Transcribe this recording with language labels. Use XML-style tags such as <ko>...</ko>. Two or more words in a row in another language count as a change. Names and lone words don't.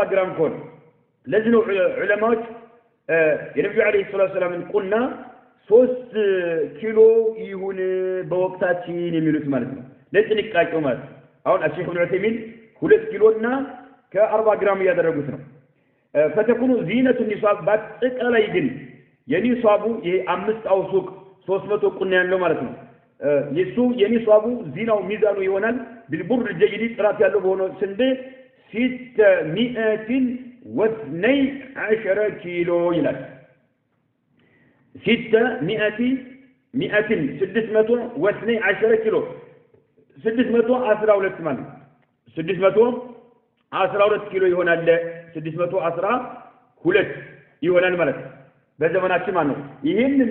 <am>ግራም ኮን ለዚህ ነው ዑለማዎች የነብዩ</am> <ar>عليه الصلاة والسلام</ar> <am>ቁና 3 ኪሎ ይሁን በወቅታችን የሚሉት ማለት ነው ለጥንቃቄው ማለት አሁን አሸይኽ ኢብኑ ዑሰይሚን 2 ኪሎና ከ40 ግራም ያደረጉት ነው</am> <ar>فتكون زينة النصاب</ar> <am>በአጠቃላይ ግን የኒሳቡ ይሄ 5 አውሱቅ 300 ቁና ያለው ማለት ነው የሱ የኒሳቡ ዚናው ሚዛኑ ይሆናል</am> <ar>بالبر الجيد</ar> <am>ጥራት ያለው በሆነ ስንዴ 612 ኪሎ ይላል 612 ኪሎ 612 ማለት 612 ኪሎ ይሆናል 612 ይሆናል ማለት በዘመናችን ማለት ነው ይሄንን</am>